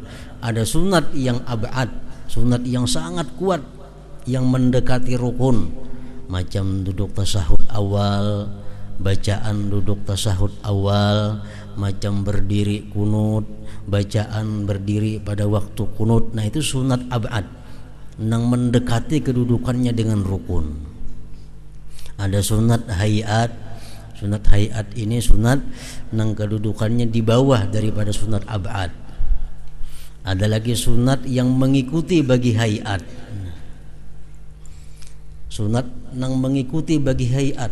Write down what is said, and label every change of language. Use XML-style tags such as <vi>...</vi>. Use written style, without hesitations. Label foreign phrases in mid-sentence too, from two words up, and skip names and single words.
<id>Ada sunat yang ab'ad, sunat yang sangat kuat, yang mendekati rukun, macam duduk tasyahud awal, bacaan duduk tasyahud awal, macam berdiri kunut, bacaan berdiri pada waktu kunut. Nah, itu sunat ab'ad yang mendekati kedudukannya dengan rukun. Ada sunat hayat. Sunat hayat ini sunat yang kedudukannya di bawah daripada sunat ab'ad. Ada lagi sunat yang mengikuti bagi hayat. Sunat yang mengikuti bagi hayat.</id>